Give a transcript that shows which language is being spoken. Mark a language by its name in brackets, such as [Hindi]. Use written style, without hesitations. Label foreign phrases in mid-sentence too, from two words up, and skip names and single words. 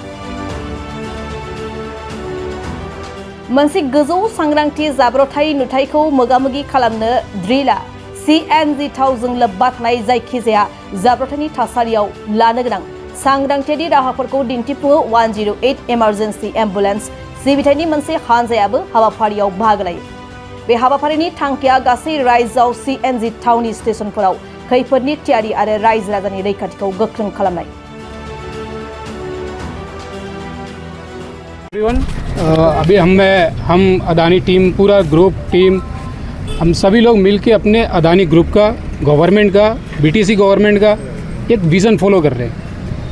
[Bodo] मोनसे गोजौ सांग्रांथि जाब्रबथाय नुथायखौ मोगा-मोगि खालामनो ड्रिलआ CNG थावजों लोब्बा थानाय जायखिजाया जाब्रबथायनि थासारियाव लानो गोनां सांग्रांथियारि राहाफोरखौ दिन्थिफुङो। 108 [English] emergency ambulance [Bodo] सिबिथायनि मोनसे हानजायाबो हाबाफारियाव बाहागो लायो। बे हाबाफारिनि थांखिया गासै रायजोआव CNG थावनि स्टेशनफोराव खैफोदनि थियारि आरो रायजो राजानि रैखाथिखौ गोख्रों खालामनाय। [Hindi] अभी हम अदानी टीम, पूरा [English] group team, [Hindi] हम सभी लोग मिलके अपने अदानी ग्रुप का, गवर्नमेंट का, BTC गवर्नमेंट का एक [English] vision follow [Hindi] कर रहे हैं।